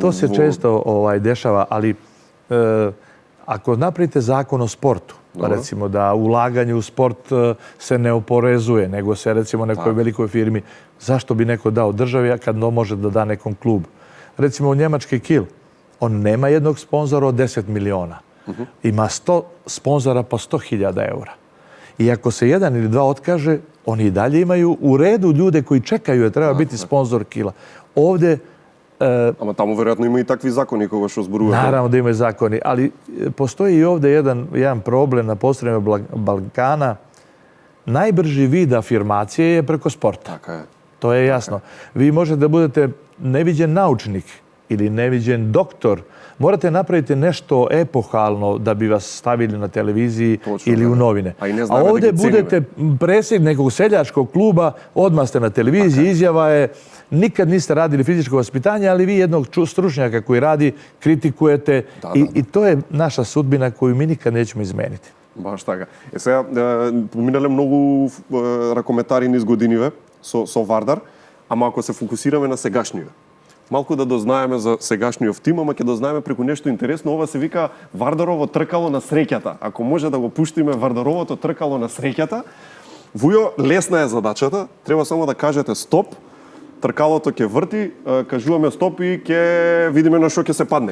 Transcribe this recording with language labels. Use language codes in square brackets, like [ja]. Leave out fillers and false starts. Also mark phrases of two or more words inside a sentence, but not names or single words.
[sr] To se često dešava, ali ako napravite zakon o sportu, recimo da ulaganje u sport se ne oporezuje, nego se recimo nekoj velikoj firmi, zašto bi neko dao državi kad može da da nekom klubu? Recimo u njemački Kiel, on nema jednog sponzora od 10 miliona. Ima 100 sponzora po 100.000 eura. I ako se jedan ili dva otkaže, oni i dalje imaju u redu ljude koji čekaju da treba biti sponzor Kiela. Ovde... [mk] Ама таму веројатно има и такви закони кога што зборувате. Наравно да има закони, [sr] ali postoji i ovde jedan problem na prostorima Balkana. Najbrži vid afirmacije je preko sporta. [mk] Така е. [sr] To je jasno. Vi možete da budete neviđen naučnik ili neviđen doktor. Morate napraviti nešto epohalno da bi vas stavili na televiziji ili u novine. A ovdje budete predsjednik nekog seljačkog kluba, odmah ste na televiziji, izjava je nikad niste radili fizičko vaspitanje, ali vi jednog stručnjaka koji radi kritikujete i to je naša sudbina koju mi nikad nećemo izmeniti. [mk] Баш така. Сега, поминале многу ракометари низ годиниве со Вардар, ама ако се фокусираме на сегашниве. Малку да дознаеме за сегашниот тим, ама ќе дознаеме преку нешто интересно. Ова се вика Вардарово тркало на среќата. Ако може да го пуштиме Вардаровото тркало на среќата, вујо лесна е задачата, треба само да кажете стоп, тркалото ќе врти, кажуваме стоп и ќе видиме на што ќе се падне.